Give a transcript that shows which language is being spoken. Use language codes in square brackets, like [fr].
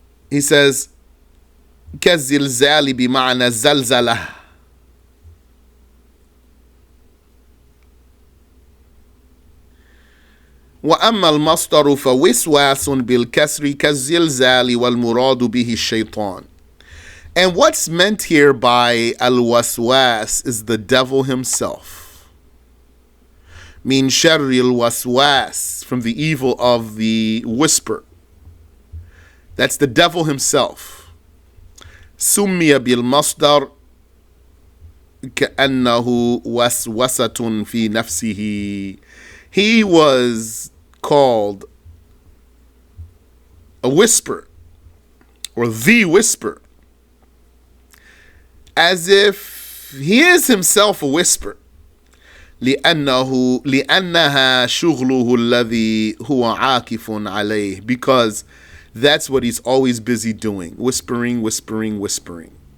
[en] He says, [ar] كالزلزال بمعنى زلزلة. وأما المصدر فوسواس بالكسر كالزلزال والمراد به الشيطان. [en] And what's meant here by al-waswas is the devil himself. [ar] Min sharril waswas, [en] from the evil of the whisper. That's the devil himself. [ar] سمي بالمصدر كأنه وسوسة في نفسه. [en] He was called a whisper, or the whisper, as if he is himself a whisper. [ar] لأنها شغله الذي هو عاكف عليه, [en] because that's what he's always busy doing, whispering, whispering, whispering.